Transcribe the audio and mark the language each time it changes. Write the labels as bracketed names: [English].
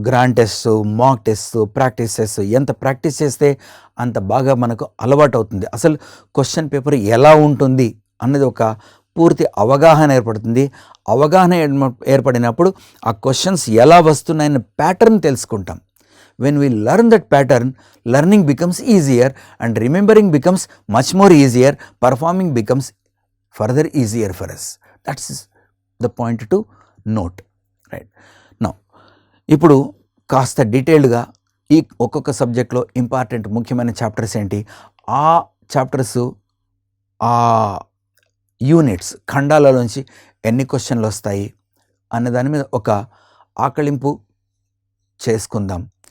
[Telugu] Grand test, mock test, practice test, ఎంత practice చేస్తే అంత బాగా మనకు అలవాటు అవుతుంది. అసలు క్వశ్చన్ పేపర్ ఎలా ఉంటుంది అన్నది ఒక పూర్తి అవగాహన ఏర్పడుతుంది. అవగాహన ఏర్పడినప్పుడు ఆ క్వశ్చన్స్ ఎలా వస్తున్నాయన్న ప్యాటర్న్ తెలుసుకుంటాం. [English] When we learn that pattern, learning becomes easier and remembering becomes much more easier. Performing becomes further easier for us. That's the point to note, right? [Telugu] Now, ఇప్పుడు కాస్త డీటెయిల్డ్గా ఈ ఒక్కొక్క సబ్జెక్ట్లో ఇంపార్టెంట్ ముఖ్యమైన చాప్టర్స్ ఏంటి, ఆ చాప్టర్స్, ఆ యూనిట్స్, ఖండాలలోంచి ఎన్ని క్వశ్చన్లు వస్తాయి అనే దాని మీద ఒక ఆకళింపు చేసుకుందాం.